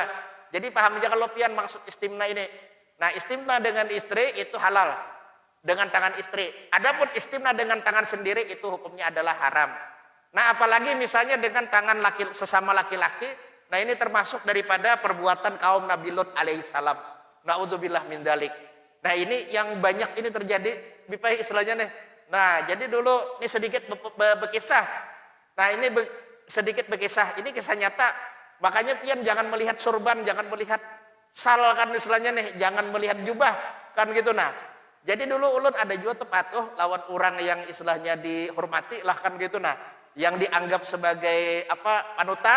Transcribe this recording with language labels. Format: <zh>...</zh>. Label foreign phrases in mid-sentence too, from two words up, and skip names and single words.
<id>Jadi paham ya kalau pian maksud istimna ini. Nah, istimna dengan istri itu halal dengan tangan istri. Adapun istimna dengan tangan sendiri itu hukumnya adalah haram. Nah, apalagi misalnya dengan tangan sesama laki-laki, nah ini termasuk daripada perbuatan kaum Nabi Lut alaihissalam.</id> <ar>Naudzubillah min dzalik.</ar> <id>Nah, ini yang banyak ini terjadi bipai istilahnya nih. Nah, jadi dulu ini sedikit berkisah. Nah, ini sedikit berkisah. Ini kisah nyata. Makanya pian jangan melihat surban, jangan melihat sal kan istilahnya nih, jangan melihat jubah kan gitu nah. Jadi dulu ulun ada juga tepatuh lawan orang yang istilahnya dihormati lah kan gitu nah, yang dianggap sebagai panutan.</id>